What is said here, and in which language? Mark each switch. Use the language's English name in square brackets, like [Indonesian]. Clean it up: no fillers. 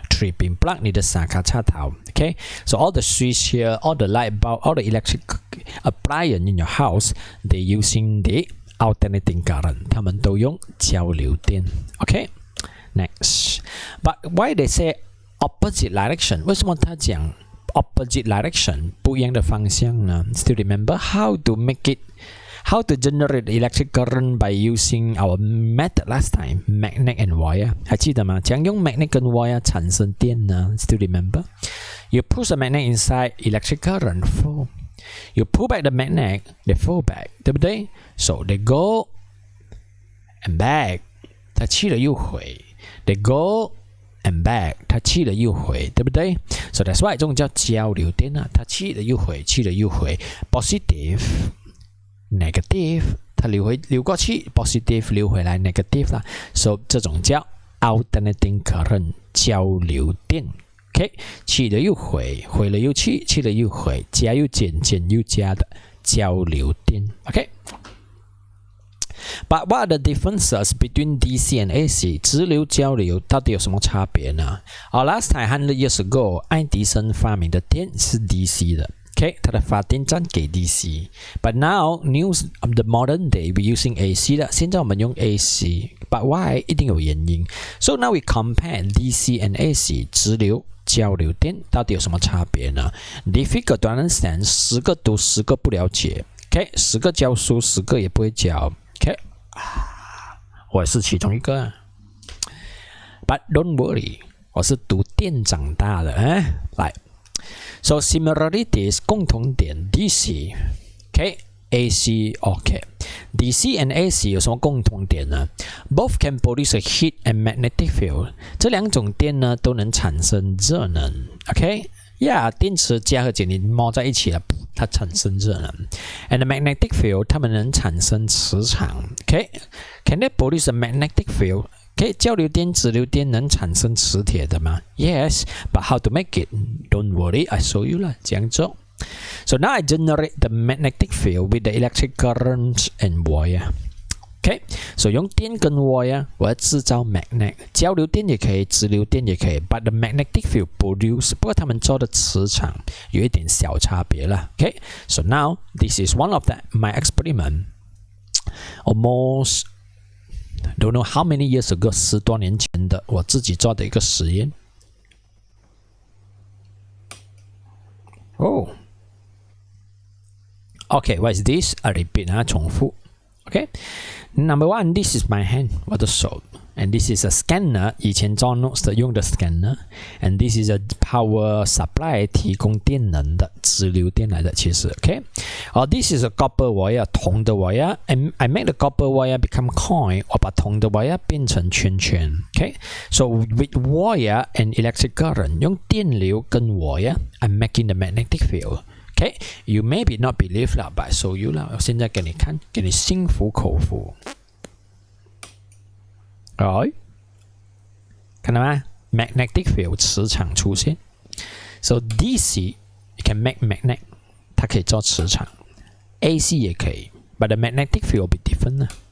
[English] 3-pin plug [Chinese] 你的3卡插头 [English] okay so all the switch here all the light bulb all the electric appliance in your house they using the alternating current [Chinese] 他们都用交流电 [English] okay next but why they say opposite direction [Chinese] 为什么他讲 [English] opposite direction [Chinese] 不一样的方向呢 [English] still remember how to make it how to generate electric current by using our method last time, magnet and wire. [Chinese] 还记得吗？怎样用 magnet 跟 wire 产生电呢 ？ [English] Still remember? You push a magnet inside, electric current flow. You pull back the magnet, they flow back, 对不对 ？So they go and back. [Chinese] 它去了又回。 [English] They go and back. [Chinese] 它去了又回，对不对 ？ [English] So that's why [Chinese] 这种叫交流电啊，它去了又回，去了又回。Positive. Negative 它流过去 positive 流回来 negative 啦 ，so 这种叫 alternating current 交流电。 OK， 去了又回，回了又去，去了又回，加又减，减又加的交流电。 [English] OK。But what are the differences between DC and AC？ [Chinese] 直流、交流到底有什么差别呢？ [English] Last time 100 years ago， [Chinese] 爱迪生发明的电是 DC 的。 OK， 它的发电站给 DC。 [English] But now, the modern day we using AC 的， [Chinese] 现在我们用 AC。 [English] But why？ [Chinese] 一定有原因。 [English] So now we compare DC and AC， [Chinese] 直流、交流电到底有什么差别呢 [English] ？Difficult to understand， [Chinese] 10个读10个不了解。 OK， 10个教书10个也不会教。 OK， 我也是其中一个。 [English] But don't worry， [Chinese] 我是读电长大的。来。 [English] So similarities 共同点 DC， OK， AC OK， DC and AC [Chinese] 有什么共同点呢 [English] ？Both can produce a heat and magnetic field。 [Chinese] 这两种电呢都能产生热能 ，OK，电池加和解离摸在一起了，它产生热能。 [English] And the magnetic field [Chinese] 它们能产生磁场 [English] ，OK，Can they produce a magnetic field？ [Chinese] 交流电、直流电能产生磁铁的吗 ？ [English] Yes, but how to make it? Don't worry, I show you 啦， [Chinese] 这样做。 [English] So now I generate the magnetic field with the electric current and wire. [Chinese] So 用电跟 wire， 我要制造 magnet， 交流电也可以，直流电也可以。 [English] But the magnetic field produce， [Chinese] 不过他们做的磁场有一点小差别了。 [English] So now this is one of my experiment. [Chinese] Almost。 [English] Don't know how many years ago， [Chinese] 10多年前的我自己做的一个实验。 [English] Okay, what is this? I repeat 重复。 Number one, this is my hand， 我的手。 And this is a scanner， [Chinese] 以前做 notes 的用的 scanner。 [English] And this is a power supply， [Chinese] 提供电能的直流电来的， [English] 其实 this is a copper wire， 铜的 wire。 And I make the copper wire become coin， [Chinese] 我把铜的 wire 变成圈圈。 [English] So with wire and electric current， [Chinese] 用电流跟 wire， [English] I'm making the magnetic field。You maybe not believe 啦 ，but I show you 啦， [Chinese] 我现在给你看，给你心服口服。看到吗 ？Magnetic field 磁场出现。 [English] So DC you can make magnet， [Chinese] 它可以做磁场。 [English] AC 也可以 ，but the magnetic field will be different 呢。